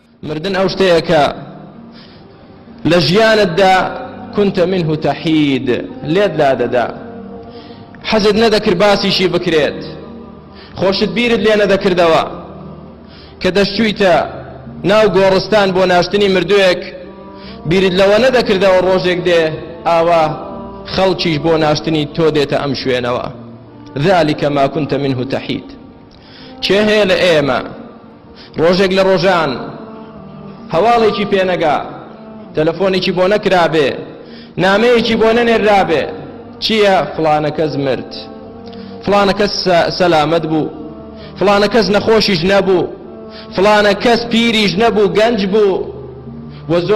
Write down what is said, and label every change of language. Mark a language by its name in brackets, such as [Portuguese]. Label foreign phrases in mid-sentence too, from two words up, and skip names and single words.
[Central Kurdish] مردن ئەو شتەیە کە لە ژیانتدا [Arabic] كنت منه تحید [Central Kurdish] لێت لادەدا حەزت نەدەکرد باسیشی بکرێت خۆشت بیرت لێ نەدەکردەوە کە دەشتوویتە ناو گۆڕستان بۆ ناشتنی مردوویەک بیرت لەوە نەدەکردەوە ڕۆژێک دێ ئاوا خەڵکیش بۆ ناشتنی تۆ دێتە ئەم شوێنەوە [Arabic] ذلك ما كنت منه تحید [Central Kurdish] چێ هەیە لە ئێمە ڕۆژێک لە ڕۆژان هەواڵێکی پێنەگا تەلەفۆنێکی بۆ نەکرابێ نامەیەکی بۆ نەنێرابێ چییە فڵانە کەس مرد فڵانە کەس سەلامەت بوو فڵانە کەس نەخۆشیش نەبوو فڵانە کەس پیریش نەبوو گەنج بوو و زۆر